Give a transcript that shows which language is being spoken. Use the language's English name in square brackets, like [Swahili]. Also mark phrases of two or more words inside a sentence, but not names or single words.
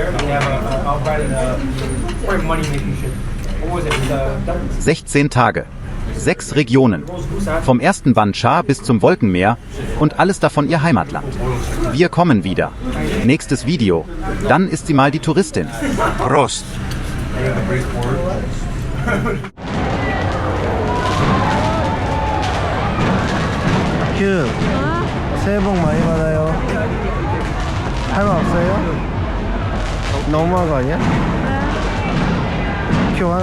[German] 16 Tage. 6 Regionen. Vom ersten Ban Cha bis zum Wolkenmeer und alles davon ihr Heimatland. Wir kommen wieder. Nächstes Video. Dann ist sie mal die Touristin. Prost. [Korean] 큐 새해 복 많이 받아요. 할 말 없어요? 너무한 거 아니야? 큐 화났어?